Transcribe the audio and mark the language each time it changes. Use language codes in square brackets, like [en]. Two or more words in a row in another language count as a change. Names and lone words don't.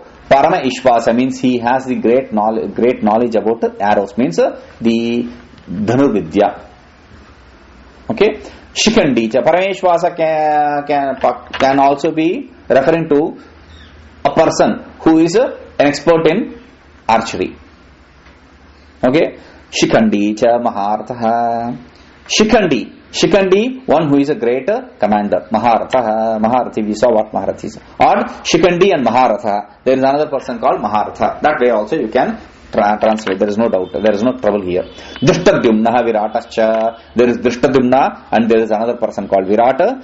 [sa] Parama Ishvasa [en] means he has the great knowledge about arrows, means the Dhanurvidya. Okay. Shikandi, Parameshwasa can also be referring to a person who is an expert in archery. Okay. [sa] Shikandi cha Maharatha. [en] Shikandi, one who is a great commander. Maharathi, we saw what Maharathi is. Or Shikandi and Maharatha. There is another person called Maharatha. That way also you can translate. There is no doubt. There is no trouble here. [sa] Drishtadyumna Viratascha. [en] There is Drishtadyumna and there is another person called Virata.